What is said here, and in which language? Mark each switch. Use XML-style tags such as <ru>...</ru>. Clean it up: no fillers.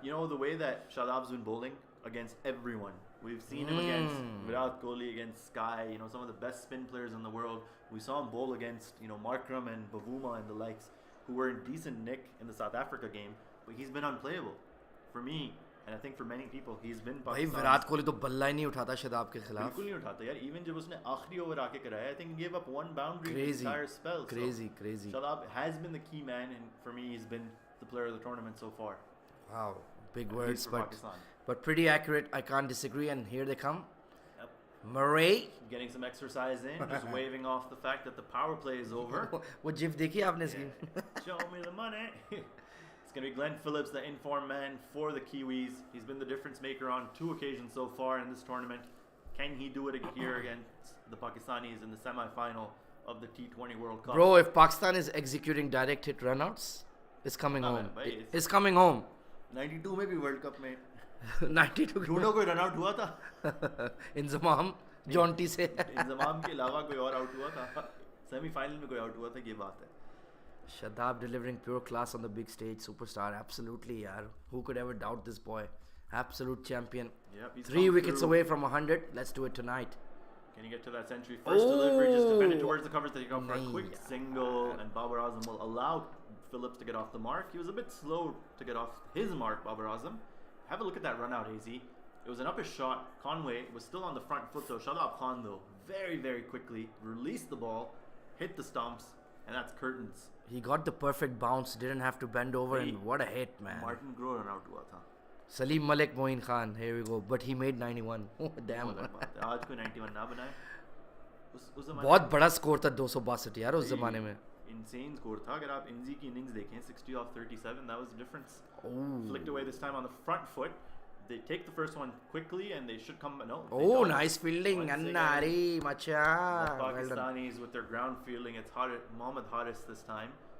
<en>You know, the way that Shadab's been bowling against everyone. We've seen him against Virat Kohli, against Sky, you know, some of the best spin players in the world. We saw him bowl against, you know, Markram and Bavuma and the likes, who were in decent nick in the South Africa game, but he's been unplayable. For me, and I think for many people, he's been Pakistan.</en> <hi>भाई विराट कोहली तो बल्ला ही नहीं उठाता शदाब के खिलाफ. बिल्कुल नहीं उठाता यार.</hi> <en>Even</en> <hi>जब उसने आखिरी ओवर आके कराया,</hi> <en>I think he gave up one boundary in the entire spell. Crazy. Shadab has been the key man, and for me, he's been the player of the tournament so far. Wow, big words, but pretty accurate. I can't disagree. And here they come. Yep. Murray getting some exercise in, just waving off the fact that the power play is over.</en> <hi>वो GIF देखी आपने इसकी?</hi> <en>Show me the money. It's going to be Glenn Phillips, the informed man for the Kiwis. He's been the difference maker on 2 occasions so far in this tournament. Can he do it here against the Pakistanis in the semi-final of the T20 World Cup? Bro, if Pakistan is executing direct hit runouts, it's coming home. It's coming home.</en> <hi>92 में भी world cup में 92 ढूंढो कोई run out हुआ था Inzamam Jonty से इंजमाम के अलावा कोई और आउट हुआ था सेमीफाइनल में कोई आउट हुआ था ये बात है</hi> <en>Shadab delivering pure class on the big stage, superstar, absolutely yaar. Who could ever doubt this boy? Absolute champion. Yep, 3 wickets away from 100. Let's do it tonight. Can you get to that century? First delivery, just defend it towards the covers. They go for a quick single, and Babar Azam will allow Phillips to get off the mark. He was a bit slow to get off his mark, Babar Azam. Have a look at that run out, AZ. It was an uppish shot. Conway was still on the front foot, though. Shadab Khan, though, very, very quickly released the ball, hit the stumps, and that's curtains. He got the perfect bounce, didn't have to bend over, and what a hit, man.</en> <hi>Martin Groh run out hua tha.</hi> <en>Salim Malik Moin Khan, here we go. But he made 91. Oh, damn.</en> <hi>आज कोई 91 ना बनाए. उस ज़माने बहुत बड़ा score था 262 यार उस ज़माने में.</hi> <en>Insane score</en> <hi>था. अगर आप इंजी की</hi> <en>innings</en> <hi>देखें</hi> <en>60 off 37, that was the difference. Oh. Flicked away this time on the front foot. They take the first one quickly and they should come. No. Oh, nice fielding. Annari, macha. The Pakistanis with their ground fielding. It's Mohammad Haris this time.</en>